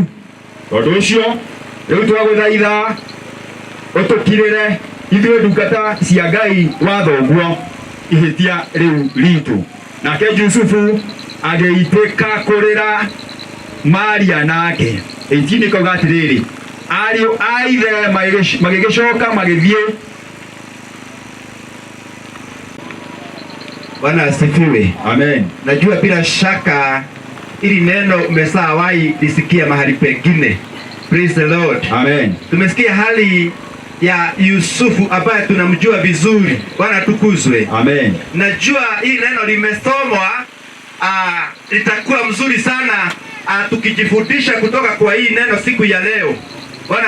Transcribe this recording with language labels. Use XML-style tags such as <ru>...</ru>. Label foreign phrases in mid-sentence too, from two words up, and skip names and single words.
<ki>Tondũ ũcio rĩu twagũthaitha ũtũkirĩre ithuĩ ndungata cia Ngai wa thoguo ihĩtia rĩu ritũ. Nake Jusufu agĩitĩka kũrĩra Maria nake. 18 kauga atĩrĩrĩ, ariũ a ithe magĩgĩcoka magĩthiĩ.</ki> <sw>Bwana asifiwe. Amen. Najua bila shaka ili neno umeshawahi lisikia mahali pengine.</sw> <en>Praise the Lord. Amen.</en> <sw>Tumesikia hali ya Yusufu ambaye tunamjua vizuri. Bwana tukuzwe. Amen. Najua hii neno limesomwa, litakuwa mzuri sana tukijifundisha kutoka kwa hii neno siku ya leo.</sw>